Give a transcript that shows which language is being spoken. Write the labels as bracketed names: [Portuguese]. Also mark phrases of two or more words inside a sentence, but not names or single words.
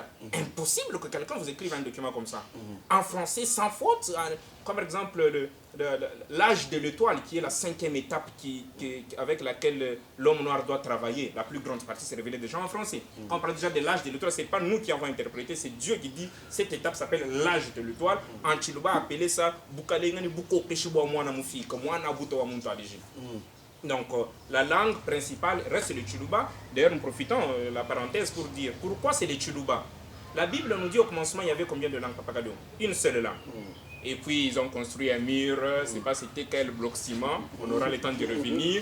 [French] Impossible que quelqu'un vous écrive un document comme ça. En français, sans faute, comme par exemple l'âge de l'étoile, qui est la 5e étape avec laquelle l'homme noir doit travailler. La plus grande partie s'est révélée déjà en français. Quand on parle déjà de l'âge de l'étoile, ce n'est pas nous qui avons interprété, c'est Dieu qui dit cette étape s'appelle l'âge de l'étoile. En Chiluba, appelé ça [Luba-Lulua] Bukalengani Buko Keshibo Mwana Mufika, Mwana Buto wa Muntu Aliji. [French] Donc, la langue principale reste le Chiluba. D'ailleurs, nous profitons la parenthèse pour dire pourquoi c'est le Chiluba. La Bible nous dit au commencement, il y avait combien de langues, Papagado? Une seule langue. Et puis ils ont construit un mur, je ne sais pas c'était quel bloc ciment, on aura le temps de revenir.